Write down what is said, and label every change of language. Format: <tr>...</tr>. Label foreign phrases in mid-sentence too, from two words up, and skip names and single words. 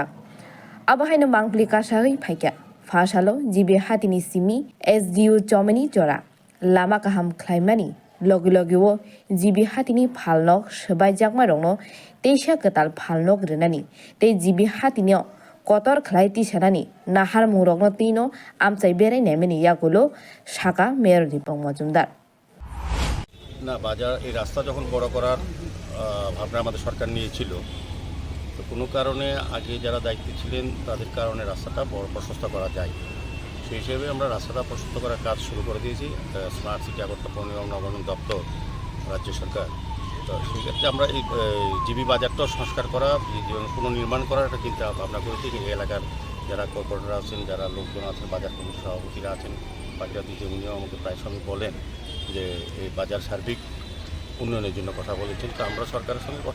<trp>Abahaino mangpli kasari phaikya Fasalo jibe hatini simi SDU chomeni jora lama kaham klaimani logi-logiwo jibi hatini phalnok sebaijak marongno teisa ketal phalnok renani tei jibi hatinio kotor khlai ti sanani nahar murogno tino amchai berai nemeni yagulo saka mayor Dipong Mojumdar</trp> <bn>না বাজার এই রাস্তা যখন বড় করার ভাবনা আমাদের সরকার নিয়েছিল তো কোনো কারণে আগে যারা দায়িত্বে ছিলেন তাদের কারণে রাস্তাটা বড় প্রশস্ত করা যায় সেই হিসেবে আমরা রাস্তাটা প্রশস্ত করার কাজ শুরু করে দিয়েছি স্মার্ট সিটি আগরতলা পৌর নিগম নগরায়ণ দপ্তর রাজ্য সরকার তো সেই ক্ষেত্রে আমরা এই জিবি বাজারটাও সংস্কার করা পুনর্নির্মাণ করার একটা চিন্তা ভাবনা করেছি এই এলাকার যারা কর্পোরেটর আছেন যারা লোকজন আছেন বাজার কমিটির সভাপতিরা আছেন বাজার দিতে উনিও আমাকে প্রায় সময় বলেন যে এই বাজার সার্বিক উন্নয়নের জন্য কথা বলেছেন তো আমরা সরকারের সঙ্গে কথা</bn>